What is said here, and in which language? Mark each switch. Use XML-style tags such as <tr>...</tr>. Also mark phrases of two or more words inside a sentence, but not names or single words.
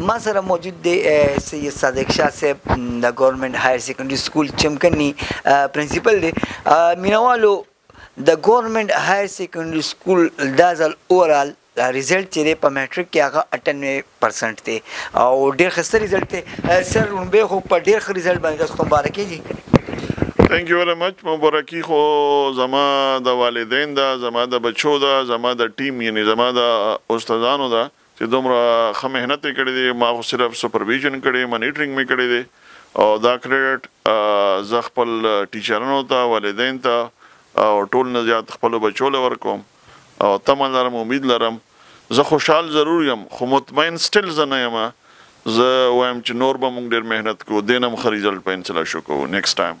<ps>ما سره موجود دی سید صادق شاه صاحب د ګورنمنت هایر سیکنډري سکول چمکني پرنسپل دی مینوالو د ګورنمنت هایر سیکنډري سکول دا ځل</ps> <en>overall result</en> <ps>چې دی په میټرک کې هغه 98% دی او ډېر ښایسته ریزلټ دی سر لومبۍ خو په ډېر ښه ریزلټ باندې تاسو ته مبارکي دي</ps> <en>thank you very much</en> <ps>مبارکي خو زما د والدین ده زما د بچو ده زما د ټیم یعنی زما د استادانو ده چې دومره ښه محنت یې کړی دی ما خو صرف سپرویژن کړی منیټرینګ مې کړی دی او دا کریډټ زه خپل ټیچرانو ته والدین ته او ټول نه زیات خپلو بچو له ورکوم او تمه لرم امید لرم زه خوشحال ضرور یم خو مطمئن سټل زه نه یم زه وایم چې نور به موږ ډېر محنت کوو دې نه هم ښه ریزلټ په انشاءالله شو کوو</ps> <en>next time</en>